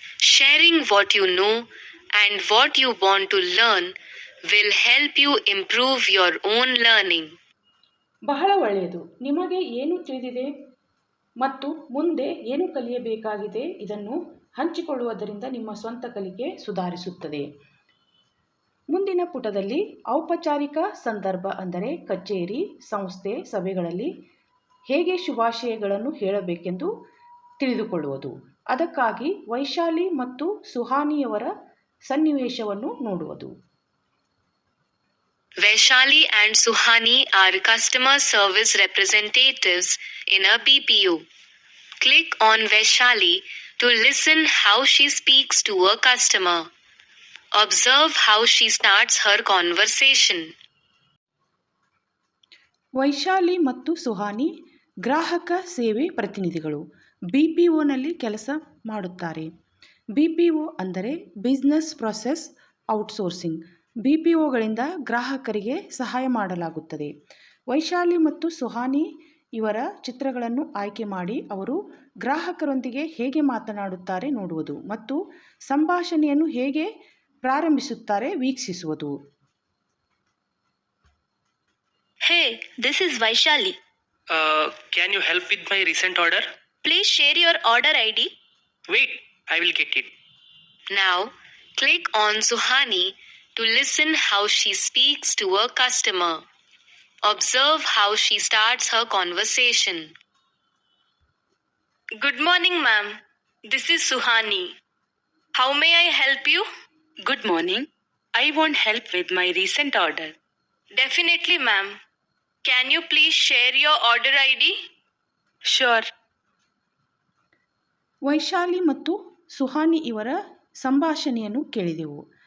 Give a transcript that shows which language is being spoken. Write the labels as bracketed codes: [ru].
[en] Sharing what you know and what you want to learn will help you improve your own learning. [kn] ಬಹಳ ಒಳ್ಳೆಯದು. ನಿಮಗೆ ಏನು ತಿಳಿದಿದೆ ಮತ್ತು ಮುಂದೆ ಏನು ಕಲಿಯಬೇಕಾಗಿದೆ ಇದನ್ನು ಹಂಚಿಕೊಳ್ಳುವುದರಿಂದ ನಿಮ್ಮ ಸ್ವಂತ ಕಲಿಕೆ ಸುಧಾರಿಸುತ್ತದೆ. ಮುಂದಿನ ಪುಟದಲ್ಲಿ ಔಪಚಾರಿಕ ಸಂದರ್ಭ ಅಂದರೆ ಕಚೇರಿ, ಸಂಸ್ಥೆ, ಸಭೆಗಳಲ್ಲಿ ಹೇಗೆ ಶುಭಾಶಯಗಳನ್ನು ಹೇಳಬೇಕೆಂದು ತಿಳಿದುಕೊಳ್ಳುವುದು. ಅದಕ್ಕಾಗಿ ವೈಶಾಲಿ ಮತ್ತು ಸುಹಾನಿಯವರ ಸನ್ನಿವೇಶವನ್ನು ನೋಡುವುದು. [en] Vaishali and Suhani are customer service representatives in a BPO. Click on Vaishali to listen how she speaks to a customer. Observe how she starts her conversation. [kn] Vaishali ಮತ್ತು ಸುಹಾನಿ ಗ್ರಾಹಕ ಸೇವೆ ಪ್ರತಿನಿಧಿಗಳು BPOನಲ್ಲಿ ಕೆಲಸ ಮಾಡುತ್ತಾರೆ. BPO ಅಂದರೆ ಬಿಸ್ನೆಸ್ ಪ್ರೊಸೆಸ್ ಔಟ್ಸೋರ್ಸಿಂಗ್. BPOಗಳಿಂದ ಗ್ರಾಹಕರಿಗೆ ಸಹಾಯ ಮಾಡಲಾಗುತ್ತದೆ. ವೈಶಾಲಿ ಮತ್ತು ಸುಹಾನಿ ಇವರ ಚಿತ್ರಗಳನ್ನು ಆಯ್ಕೆ ಮಾಡಿ ಅವರು ಗ್ರಾಹಕರೊಂದಿಗೆ ಹೇಗೆ ಮಾತನಾಡುತ್ತಾರೆ ನೋಡುವುದು ಮತ್ತು ಸಂಭಾಷಣೆಯನ್ನು ಹೇಗೆ ಪ್ರಾರಂಭಿಸುತ್ತಾರೆ ವೀಕ್ಷಿಸುವುದು. [en] Hey, this is Vaishali. Can you help with my recent order? Please share your order ID. Wait, I will get it. Now, click on Suhani to listen how she speaks to a customer. Observe how she starts her conversation. Good morning, ma'am. This is Suhani. How may I help you? Good morning. I want help with my recent order. Definitely, ma'am. Can you please share your order ID? Sure. [kn] Vaishali ಮತ್ತು ಸುಹಾನಿ ಇವರ ಸಂಭಾಷಣೆಯನ್ನು ಕೇಳಿದೆವು.